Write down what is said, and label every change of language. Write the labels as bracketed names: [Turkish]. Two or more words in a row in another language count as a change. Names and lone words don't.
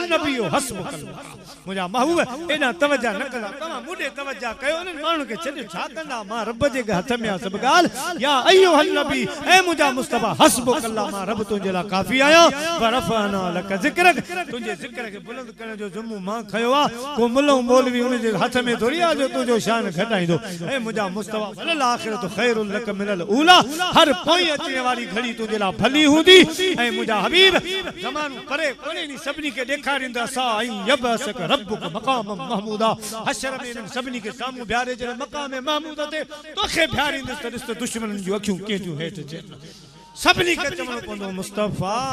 [Sindhi] नबियो हस्बुकल्लाह मुंहिंजा महबूब एॾा तवजा न कंदा तव्हां मुॾे तवजा कयो उन्हनि माण्हुनि खे छॾियो छा कंदा मां रब जे हथ में आहे सभु ॻाल्हि [Arabic] يا أيها النبي [Sindhi] ऐ मुंहिंजा मुस्तफा हस्बुकल्लाह मां रब तुंहिंजे लाइ काफ़ी आहियां [Arabic] ورفعنا لك ذكرك [Sindhi] तुंहिंजे ज़िक्र खे बुलंद करण जो ज़िम्मो मां खयो आहे को मुल्लो मौलवी उन जे हथ में थोरी आहे जो तुंहिंजो शान घटाईंदो ऐ मुंहिंजा मुस्तफा [Arabic] وللآخرة خير لك من الأولى [Sindhi] हर पोइ अचण वारी घड़ी तुंहिंजे लाइ भली हूंदी ऐं मुंहिंजा हबीब ज़मानो परे कोन्हे नी सभिनी खे ॾेखारींदा सा ऐं [Arabic] يبعثك ربك مقاما محمودا [Sindhi] हशर में इन्हनि सभिनी खे साम्हूं बीहारे जॾहिं मक़ाम महमूद ते तोखे बीहारींदुसि त ॾिस त दुश्मननि जूं अखियूं कंहिंजूं हेठि अचनि सभिनी खे चवणो पवंदो मुस्तफा